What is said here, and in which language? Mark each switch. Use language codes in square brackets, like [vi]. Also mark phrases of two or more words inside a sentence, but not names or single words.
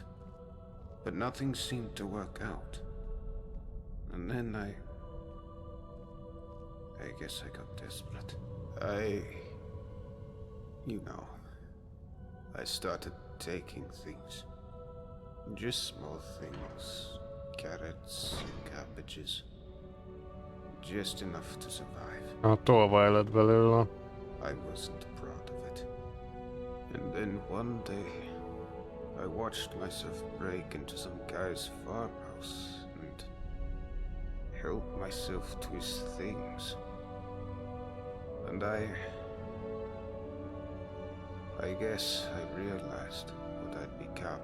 [en] But nothing seemed to work out. And then I guess I got desperate. I started taking things. Just small things. Carrots, cabbages. Just enough to survive. [hu] A tolvaj lett belőle. [en] I wasn't proud of it. And then one day, I watched myself break into some guy's farmhouse and help myself to his things. And I guess I realized what I'd become.